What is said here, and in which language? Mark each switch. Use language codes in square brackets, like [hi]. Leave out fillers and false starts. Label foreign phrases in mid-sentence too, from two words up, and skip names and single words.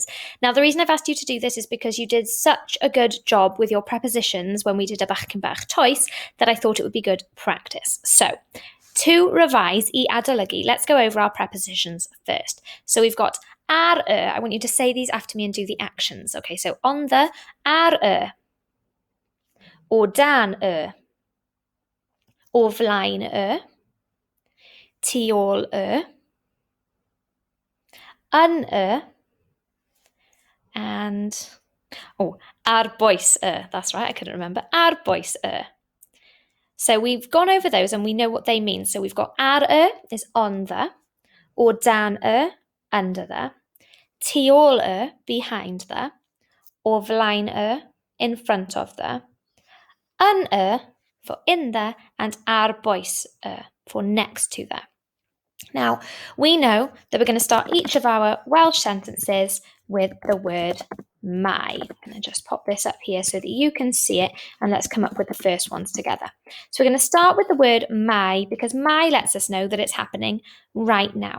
[en] Now, the reason I've asked you to do this is because you did such a good job with your prepositions when we did a bach and bach toes that I thought it would be good practice. So, to revise, [cy] I adolygu, [en] let's go over our prepositions first. So we've got ar, I want you to say these after me and do the actions. Okay, so on the, [cy] ar, o dan, o flaen, tu ôl yn and ar bwys [en] that's right, I couldn't remember, [cy] ar bwys [en] So we've gone over those and we know what they mean. So we've got ar is on the, [cy] o dan [en] under the, [cy] tu ôl [en] behind the, [cy] o flaen [en] in front of the, yn for in the, and [cy] ar bwys [en] for next to the. Now, we know that we're going to start each of our Welsh sentences with the word mae. I'm going to just pop this up here so that you can see it, and let's come up with the first ones together. So we're going to start with the word mae because mae lets us know that it's happening right now.